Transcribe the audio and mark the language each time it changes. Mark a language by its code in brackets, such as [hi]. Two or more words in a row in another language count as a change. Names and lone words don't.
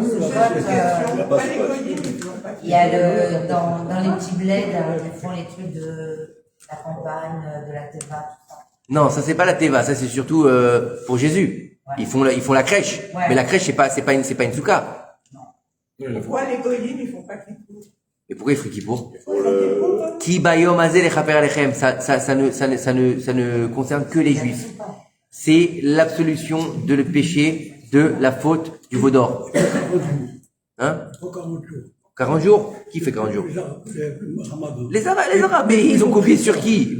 [fr] Il y a dans les petits bleds, ils font les trucs de la campagne, de la Teva, tout ça. Non, ça c'est pas la Teva, ça c'est surtout pour Jésus. Ouais. Ils font la crèche. Ouais. Mais la crèche c'est pas une souka. Non. Pourquoi les goyim ils font pas kippour? Et pourquoi ils font kippour? [he] כי ביום הזה לכפר עליכם. [fr] Ça ne concerne que les juifs. C'est l'absolution de le péché de la faute du veau d'or. Hein? 40 jours? Qui fait 40 jours? Les Les Arabes. Mais ils ont copié sur qui?